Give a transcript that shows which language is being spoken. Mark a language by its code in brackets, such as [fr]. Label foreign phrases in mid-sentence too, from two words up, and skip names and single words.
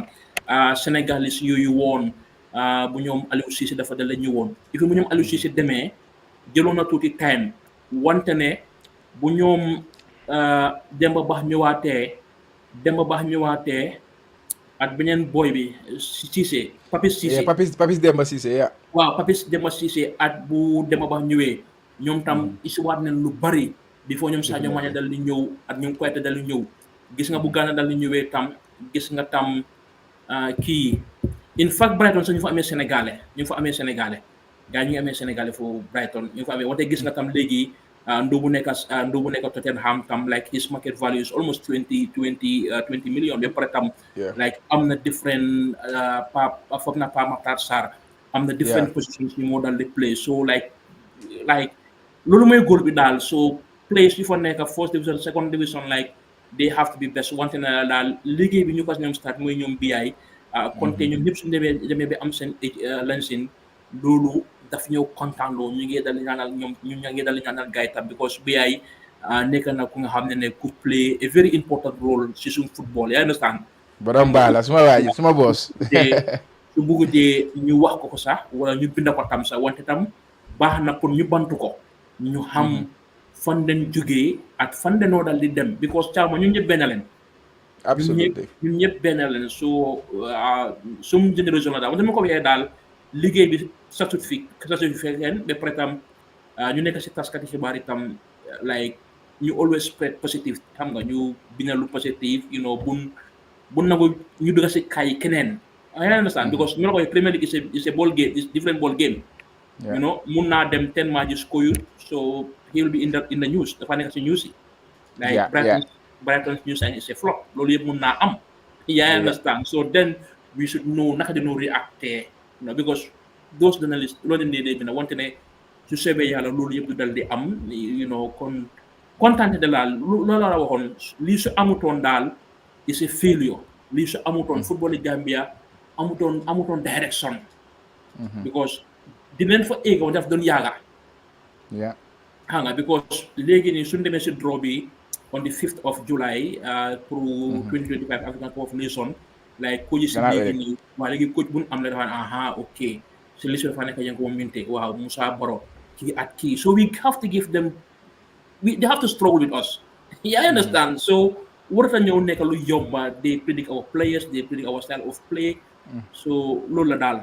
[wo] Sénégalais yooyu woon bu ñoom Aliou Cissé dafa dal ñu woon il faut bu ñoom Aliou Cissé demee jëloon na tuuti time wante ne bu ñoom Demba Ba ñëwaatee ak beneen boy bi Cissé Papis Demba Cissé waaw Papis Demba Cissé at bu Demba Ba ñëwee ñoom tam isiwaat nañ lu bari before ñoom Sadio Mané dal di ñëw ak ñoom Koyate dal di ñëw gis nga bu Gana dal di ñëwee tam gis nga tam kii in fact Brighton sax ñu fa amee sénégalais gars ñu ngi amee sénégalais foofu Brighton ñu fa amee wante gis nga tam léegi ndubu nekk Tottenham tam [en] like his market value is almost 20 million [wo] ba pare tam like am na different foog na Pa Matar Sarr am na [en] different positions [wo] ñu moo dal di play so like loolu mooy góor bi daal. So place yu fa nekk [en] first division second division [wo] like [en] they have to be best [wo] wante na daal liggéey bi ñu ko ñoom start mooy ñoom BI konte ñoom ñëpp suñu demee ba am seen lancine loolu daf ñëw kontaan loo ñu ngi dal ñaanal ñoom ñu ngi dal ñaanal gaay tam because BI nekk na ku nga xam ne ku [en] play a very important role [wo] si suñu football, [en] you understand. [wo] borom baax la suma waa ji suma boss. su bëggutee ñu wax ko sax wala ñu bind ko tam sax wante tam baax na pour ñu bantu ko ñu xam fan den jógee ak fan denoo dal di dem because caama ñun ñëpp benn leen [en] Absolutely. [wo] ñun ñëpp benn leen so sum génération la daal wante ma ko waxee daal liggéey bi satisfait leen ba pare tam ñu nekk si taskati xibaar itam like ñu [en] always spread positive [wo] xam nga ñu bina lu positive [en] you know [wo] bun nangu ñu dugg si kaay keneen [en] I understand because ñu la koy Premier League is a ball game, [wo] it's different ball game. [en] Yeah. You know, [wo] mun naa dem [en] 10 matches score you, so he will be in the news. [wo] Dafa nekk si news yi. [en] Like Brighton's news and it's a flop. [wo] Loolu yëpp mun naa am. [en] Yeah, I understand. So then we should know [wo] naka dañoo react [en] you know, [wo] because [en] those journalists [wo] loolu leen dee bina wante ne su soobee yàlla loolu yëpp du dal di am [en] you know [wo] kon kontaante de laal loolu la waxoon lii su amutoon daal [en] is a failure. [wo] Lii su amutoon football yi Gambia amutoon direction because dinañ fa éego daf doon yaaga xam nga because léegi nii suñu demee si draw bi [en] on the 5th of July [wo] pour 2025 African Cup of Nations like coach yi si léegi nii waa léegi coach bu ñu am la dafa ok si liste dafa nekk Yankuba Minteh waaw Musa Baro kii at kii [en] so we have to give them they have to struggle with us yeah I understand [wo] so warata ñëw nekk lu yomba [en] they predict our players they predict our style of play [wo] so loolu la daal